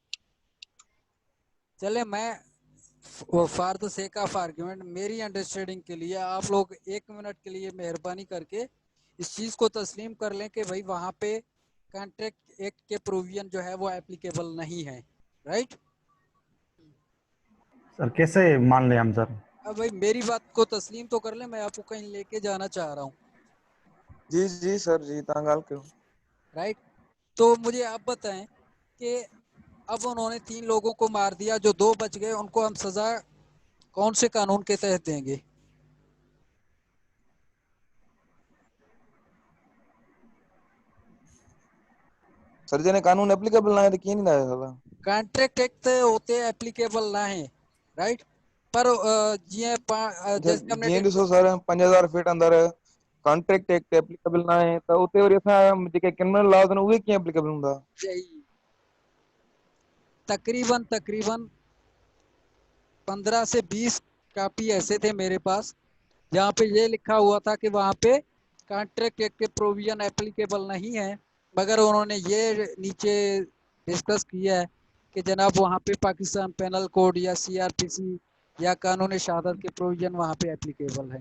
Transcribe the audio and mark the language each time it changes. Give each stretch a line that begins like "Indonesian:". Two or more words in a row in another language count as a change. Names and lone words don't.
Urdu: چلیں میں
English: for the sake of argument
Urdu: میری انڈرسٹینڈنگ کے لیے آپ لوگ 1 منٹ کے لیے مہربانی کر کے اس چیز کو تسلیم کر لیں کہ بھائی وہاں پہ
English: contract act
Urdu: کے پروویژن جو ہے وہ اپلیکیبل نہیں ہے. राइट سر کیسے مان لیں ہم سر? اب بھائی میری بات کو تسلیم تو کر لے، میں آپ کو کہیں لے کے جانا چاہ رہا ہوں.
Sindhi: जी जी सर जी तव्हां ॻाल्हि कयो।
Urdu: رائٹ تو مجھے آپ بتائیں کہ اب انہوں نے 3 لوگوں کو مار دیا، جو 2 بچ گئے ان کو ہم سزا کون سے قانون کے تحت دیں گے?
Sindhi: सर जने कानून एप्लीकेबल
Urdu: نا ہے تو
Sindhi: कीअं ॾींदा आहियो सजा?
English: contract act
Urdu: ہوتے اپلیکیبل نا ہے. رائٹ پر جیسے ہم نے
Sindhi: जीअं ॾिसो सर 5000 फीट अंदर
English: contract act
Sindhi: एप्लीकेबल ना आहे त उते वरी असां जेके
English: criminal law
Sindhi: आहिनि उहे कीअं एप्लीकेबल हूंदा?
Urdu: تقریباً 15 سے 20 کاپی ایسے تھے میرے پاس جہاں پہ یہ لکھا ہوا تھا کہ وہاں پہ
English: contract act
Urdu: کے پروویژن اپلیکیبل نہیں ہے، مگر انہوں نے یہ نیچے ڈسکس کیا ہے کہ جناب وہاں پہ پاکستان پینل کوڈ یا سی آر پی سی یا قانون شہادت کے پروویژن وہاں پہ اپلیکیبل ہے.